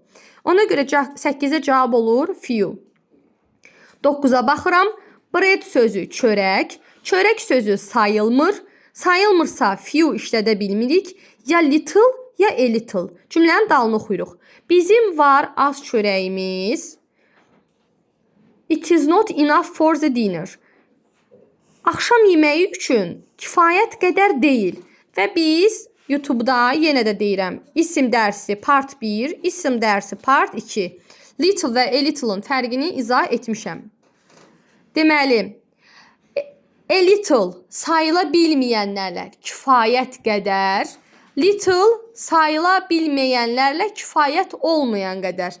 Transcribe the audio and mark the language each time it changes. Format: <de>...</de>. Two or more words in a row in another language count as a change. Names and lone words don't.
<az>Ona görə 8-ə cavab olur few. 9-a baxıram. Bread sözü çörək. Çörək sözü sayılmır. Sayılmırsa few işlədə bilmirik. Ya little, ya</az> <en>a little.</en> <az>Cümlənin dalını oxuyuruq. Bizim var az çörəyimiz.</az> <en>It is not enough for the dinner.</en> <az>Axşam yeməyi üçün kifayət qədər deyil. Və biz YouTube'da yenə də deyirəm. İsim dərsi part 1, isim dərsi part 2. Little və</az> <en>a little'ın</en> <az>fərqini izah etmişəm. Deməli,</az> <en>a little</en> <az>sayıla bilməyənlərlə kifayət qədər, little sayıla bilməyənlərlə kifayət olmayan qədər.</az>